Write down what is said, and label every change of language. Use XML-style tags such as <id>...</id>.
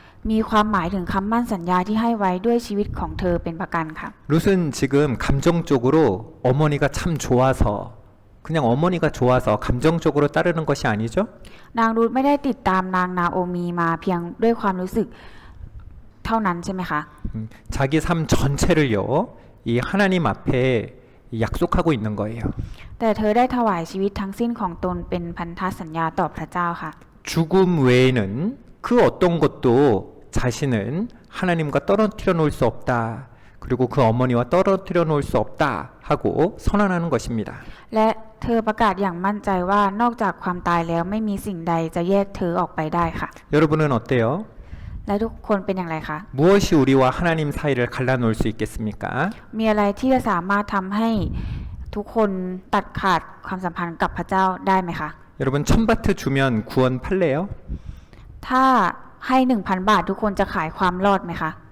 <th>มีความหมายถึงคำมั่นสัญญาที่ให้ไว้ด้วยชีวิตของเธอเป็นประกันค่ะ</th> <ko>룻은 지금 감정적으로 어머니가 참 좋아서 그냥 어머니가 좋아서 감정적으로 따르는 것이 아니죠?</ko> <th>นางรูธไม่ได้ติดตามนางนาโอมีมาเพียงด้วยความรู้สึกเท่านั้นใช่ไหมคะ</th> <ko>자기 삶 전체를요, 이 하나님 앞에 약속하고 있는 거예요.</ko> <th>แต่เธอได้ถวายชีวิตทั้งสิ้นของตนเป็นพันธสัญญาต่อพระเจ้าค่ะ</th> <ko>죽음 외에는 그 어떤 것도 자신은 하나님과 떨어뜨려 놓을 수 없다. 그리고 그 어머니와 떨어뜨려 놓을 수 없다 하고 선언하는 것입니다.</ko> <th>และเธอประกาศอย่างมั่นใจว่านอกจากความตายแล้วไม่มีสิ่งใดจะแยกเธอออกไปได้ค่ะ</th> <ko>여러분은 어때요?</ko> <th>และทุกคนเป็นอย่างไรคะ</th> <ko>무엇이 우리와 하나님 사이를 갈라놓을 수 있겠습니까?</ko> <th>มีอะไรที่จะสามารถทำให้ทุกคนตัดขาดความสัมพันธ์กับพระเจ้าได้ไหมคะ</th> <ko>여러분 1000바트 주면 구원 팔래요?</ko> <th>ถ้าให้ 1,000 บาททุกคนจะขายความรอดไหมคะ</th>